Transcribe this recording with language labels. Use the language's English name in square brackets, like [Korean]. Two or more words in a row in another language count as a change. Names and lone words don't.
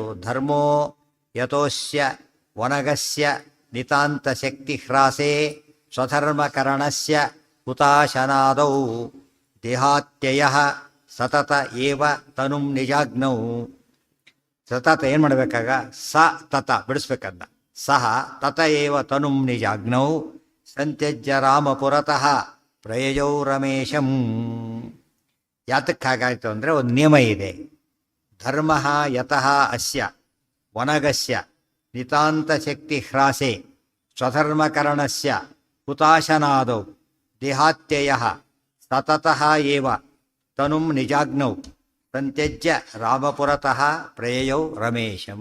[Sanskrit] ಧರ್ಮೋ ಯತೋಸ್ಯ ವನಗಸ್ಯ ನಿತಾಂತ ಶಕ್ತಿ ಹ್ರಾಸೆ ಸ್ವಧರ್ಮಕರಣಸ್ಯ ಹುತಾಶನಾದೌ ದೇಹಾತ್ಯಯ ಸತತ ಏವ ತನುಂ ನಿಜಾಗ್ನೌ. [Kannada] ಸತತ ಏನು ಮಾಡಬೇಕಾಗ? [Sanskrit] ಸ ತತ [Kannada] ಬಿಡಿಸ್ಬೇಕಂದ. [Sanskrit] ಸಹ ತತ ಏವ ತನುಂ ನಿಜಾಗ್ನೌ ಸಂತ್ಯಜ್ಯ ರಾಮ ಪುರತಃ ಪ್ರಯಜೌ ರಮೇಶಂ. [Kannada] ಯಾತಕ್ಕೆ ಹಾಗಾಯಿತು ಅಂದರೆ ಒಂದು ನಿಯಮ ಇದೆ. [Sanskrit] ಧರ್ಮ ಯತಃ ಅಸ್ಯ ವನಗಸ್ಯ ನಿತಾಂತ ಶಕ್ತಿ ಹ್ರಾಸೆ ಸ್ವಧರ್ಮಕರಣಸ್ಯ ಹುತಾಶನಾದೌ ದೇಹಾತ್ಯಯ ಸತತಃ ಏವ ತನುಂ ನಿಜಾಗ್ನೌ ಸಂತ್ಯಜ್ಯ ರಾಮಪುರತಃ ಪ್ರಯಯೌ ರಮೇಶಂ.